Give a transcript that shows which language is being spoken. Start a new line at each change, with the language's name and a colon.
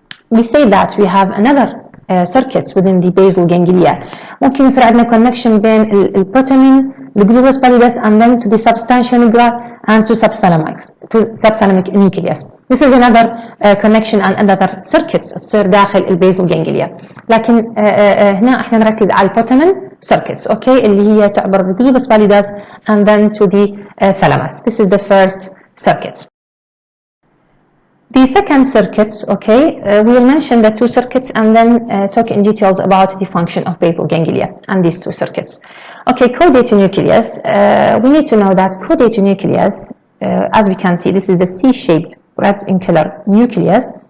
English: We say that we have another circuits within the basal ganglia.
Arabic: ممكن يصير عندنا
English: connection
Arabic: بين البوتامين,
English: the globus pallidus, and then to the substantia nigra and to subthalamic nucleus. This is another connection and another circuits
Arabic: تصير داخل الباسل جانجليا. لكن هنا احنا نركز على البوتامين circuits, okay, اللي هي تعبر بال
English: globus pallidus and then to the thalamus. This is the first circuit. The second circuit, okay, we will mention the two circuits and then talk in details about the function of basal ganglia and these two circuits. Okay, caudate nucleus. We need to know that caudate nucleus, as we can see, this is the C-shaped red in color nucleus.